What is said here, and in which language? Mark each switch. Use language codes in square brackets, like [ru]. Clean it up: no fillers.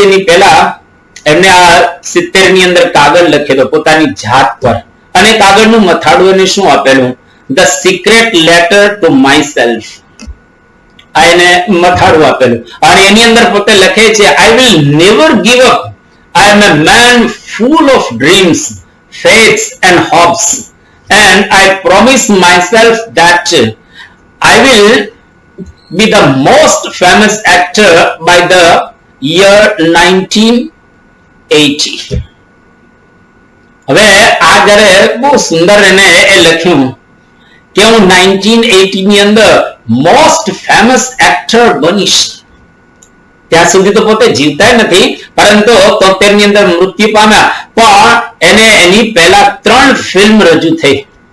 [gu] એની પહેલા એમને આ 70 ની અંદર કાગળ લખેલો પોતાની જાત પર, અને કાગળનું મથાળું એને શું આપેલું? [en] The secret letter to myself. [gu] આ એને મથાળું આપેલું, અને એની અંદર પોતે લખે છે, [en] I will never give up. I am a man full of dreams, faiths and hopes, and I promise myself that I will be the most famous actor by the year 1980. [gu] હવે આ જ્યારે બહુ સુંદર એને એ લખ્યું કે હું 1980 ની અંદર [en] most famous actor [gu] બનીશ. ત્યાં સુધી તો પોતે જીવતા નથી, પરંતુ 73 ની અંદર મૃત્યુ પામ્યા, પણ એને એની પહેલા 3 ફિલ્મ રજૂ થઈ.